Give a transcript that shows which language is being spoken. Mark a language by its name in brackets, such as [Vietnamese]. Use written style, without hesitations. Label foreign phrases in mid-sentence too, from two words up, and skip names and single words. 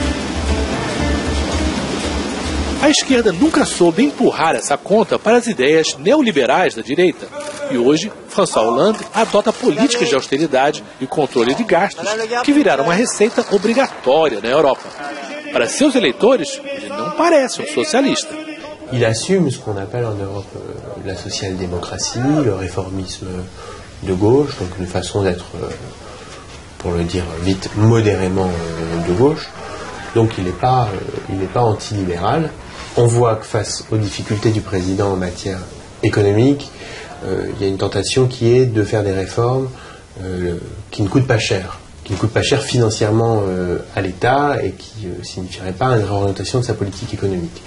[Portuguese] A esquerda nunca soube empurrar essa conta para as ideias neoliberais da direita. E hoje, François Hollande adota políticas de austeridade e controle de gastos que viraram uma receita obrigatória na Europa. Para seus eleitores, ele não parece um socialista. [French] Il assume ce qu'on appelle en Europe la social-démocratie, le réformisme de gauche, donc une façon d'être, pour le dire vite, modérément de gauche. Donc il n'est pas antilibéral. On voit que face aux difficultés du président en matière économique, il y a une tentation qui est de faire des réformes qui ne coûtent pas cher financièrement à l'État et qui ne signifieraient pas une réorientation de sa politique économique.